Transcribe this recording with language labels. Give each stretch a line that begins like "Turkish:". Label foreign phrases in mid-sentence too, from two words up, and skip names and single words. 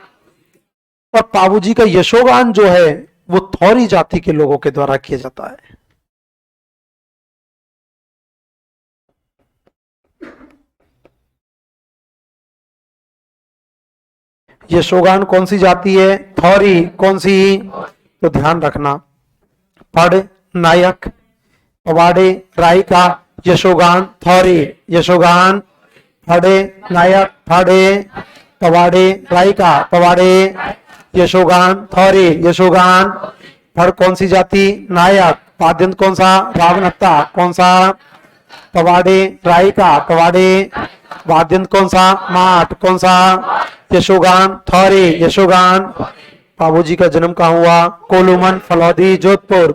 Hindi: और पाबू जी का यशोगान जो है वो थौरी जाति के लोगों के द्वारा किया जाता है। यशोगान कौन सी जाति है? थौरी। कौन सी? तो ध्यान रखना, पढ़ नायक पवाड़े रायका यशोगान थौरी। यशोगान फड़े नायक फड़े पवाड़े रायका पवाड़े यशोगान थौरी। यशोगान फड़ कौन सी जाति? नायक। पाद्यंत कौन सा? रावणत्ता। कौन सा? पवाड़े रायका पवाड़े। वाद्यंत कौन सा? माठ। कौन सा? यशोगान थौरी। यशोगान। पाबूजी का जन्म कहाँ हुआ? कोलूमन फलौदी जोधपुर।